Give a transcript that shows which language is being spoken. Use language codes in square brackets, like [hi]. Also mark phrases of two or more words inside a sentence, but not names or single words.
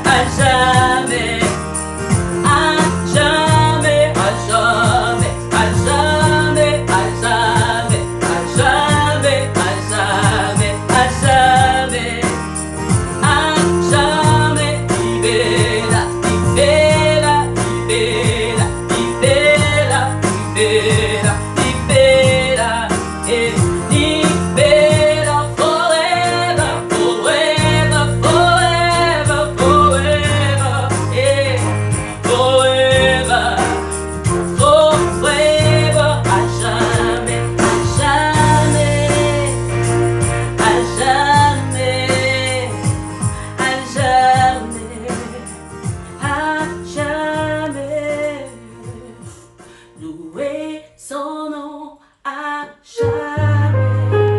[fr] jamais, à jamais, à jamais, à jamais, à jamais, à jamais, à jamais, à jamais, à jamais, [la] libera, libera, libera, libera, libera, libera, et libera [en] forever, forever, forever, forever, [la] et forever, forever, [fr] à jamais, à jamais, à jamais, à jamais, à jamais. Louer son nom à jamais.